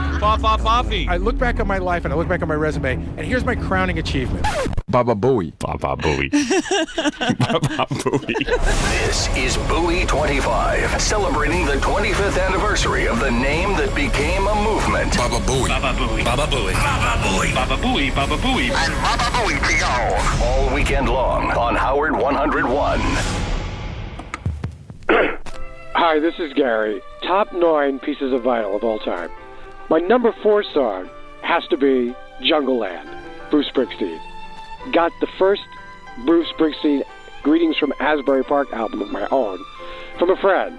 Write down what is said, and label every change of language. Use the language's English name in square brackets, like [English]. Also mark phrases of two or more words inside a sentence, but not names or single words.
[English] Coffee. I look back on my life and I look back on my resume, and here's my crowning achievement. Baba Booey. Baba Booey. Baba Booey. This is Booey 25, celebrating the 25th anniversary of the name that became a movement. Baba Booey. Baba Booey. Baba Booey. Baba Booey. Baba Booey. Baba Booey. And Baba Booey P.O. All weekend long on Howard 101. Hi, this is Gary. Top 9 pieces of vinyl of all time. My number 4 song has to be Jungle Land, Bruce Springsteen. Got the first Bruce Springsteen Greetings from Asbury Park album of my own from a friend.